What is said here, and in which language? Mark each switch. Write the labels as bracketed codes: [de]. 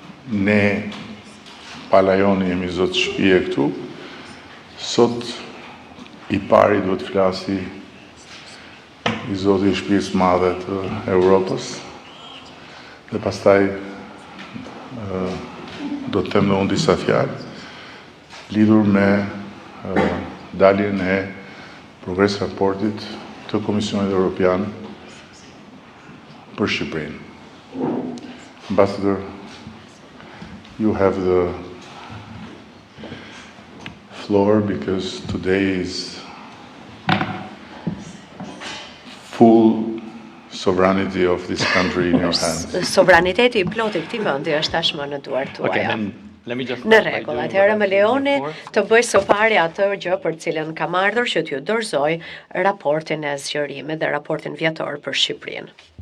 [sq] ne palajoni jemi zotë shtëpie këtu, sot i pari duhet flasi i zoti i shtëpisë madhe të Europës, dhe pastaj do të them dhe unë disa fjalë lidhur me daljen e progres raportit të Komisionit Evropian për Shqipërinë. [en] Ambassador, you have the floor because today is full sovereignty of this country in your hands. [sq] Sovraniteti I plot I këtij vendi është tashmë në duart tuaja. Në rregull, atëherë më lejoni të bëj së pari atë gjë për cilën kam ardhur që t'ju dorëzoj raportin e zgjerimit dhe raportin vjetor për Shqipërinë.